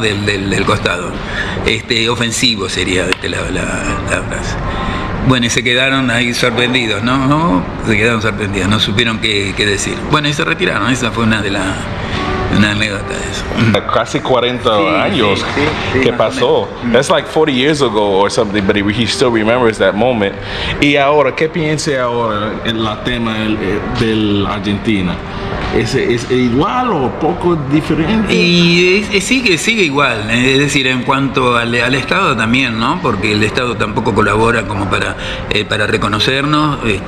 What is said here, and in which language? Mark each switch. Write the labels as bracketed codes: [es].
[es] Del costado. Ofensivo sería la frase. Bueno, y se quedaron ahí sorprendidos, ¿no? Se quedaron sorprendidos, no supieron qué decir. Bueno, y se retiraron, esa fue una anécdota de eso. Casi 40 años que pasó. [en] That's like 40 years ago or something, but he still remembers that moment. [es] Y ahora, ¿qué piensa ahora en la tema de Argentina? ¿Es igual o poco diferente? Y sigue igual, es decir, en cuanto al Estado también, ¿no? Porque el Estado tampoco colabora como para reconocernos.